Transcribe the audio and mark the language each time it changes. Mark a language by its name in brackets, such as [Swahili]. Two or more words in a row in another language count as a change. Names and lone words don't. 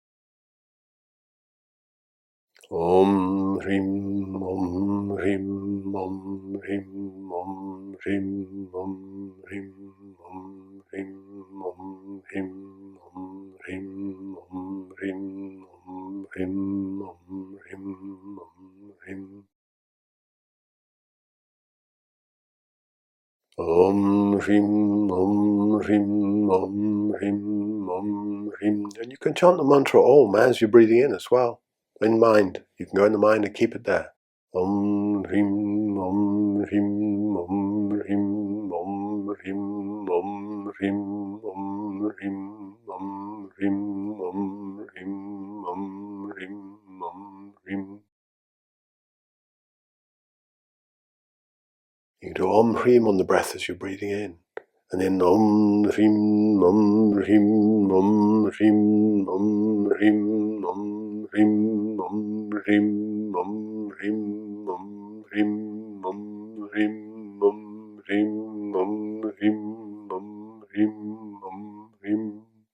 [Sanskrit] ॐ ह्रीं ॐ ह्रीं ॐ ह्रीं ॐ ह्रीं ॐ ह्रीं ॐ ह्रीं ॐ ह्रीं ॐ ह्रीं ॐ ह्रीं ॐ ह्रीं ॐ ह्रीं ॐ ह्रीं. ॐ ह्रीं ॐ ह्रीं ॐ ह्रीं ॐ ह्रीं. [English] And you can chant the mantra Om as you're breathing in as well. In mind. You can go in the mind and keep it there. [Sanskrit] ॐ ह्रीं ॐ ह्रीं ॐ ह्रीं ॐ ह्रीं ॐ ह्रीं ॐ ह्रीं ॐ ह्रीं ॐ ह्रीं ॐ ह्रीं ॐ ह्रीं. [English] You do [Sanskrit] ॐ ह्रीं [English] on the breath as you're breathing in. And then [Sanskrit] ॐ ह्रीं ॐ ह्रीं ॐ ह्रीं ॐ ह्रीं ॐ ह्रीं ॐ ह्रीं ॐ ह्रीं ॐ ह्रीं ॐ ह्रीं ॐ ह्रीं ॐ ह्रीं ॐ ह्रीं ॐ ह्रीं.